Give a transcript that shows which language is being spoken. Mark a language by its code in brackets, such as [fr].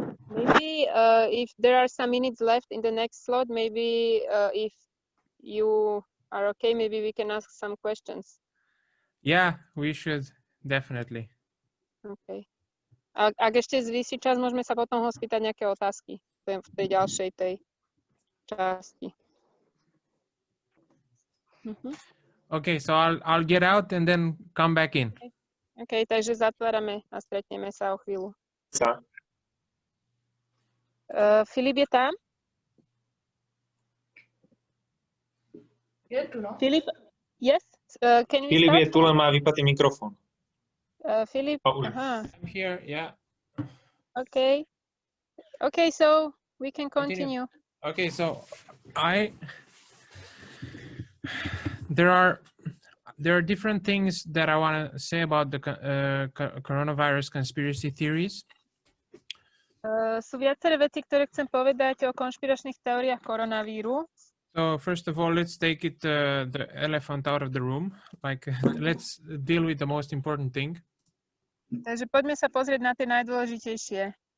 [en] Maybe if there are some minutes left in the next slot, maybe if you are okay, maybe we can ask some questions. Yeah, we should, definitely. Okay. [sk] Ak ešte zvýši čas, môžeme sa potom ho spýtať nejaké otázky v tej ďalšej časti. [en] Okay, so I'll get out and then come back in. [sk] Okay, takže zatvárame a stretneme sa o chvíľu. Filip je tam? Je tu, no. [en] Filip? Yes? Can we [sk] Filip [en] start? [sk] je tu, len má vypatý mikrofón. [en] Filip? Aha. I'm here, yeah. Okay. Okay, so we can continue. Okay, so there are different things that I want to say about the coronavirus conspiracy theories. [sk] Sú viaceré veci, ktoré chcem povedať o konšpiračných teóriách koronavíru. [en] So first of all, let's take the elephant out of the room. Like, let's deal with the most important thing. [sk] Takže poďme sa pozrieť na tie najdôležitejšie.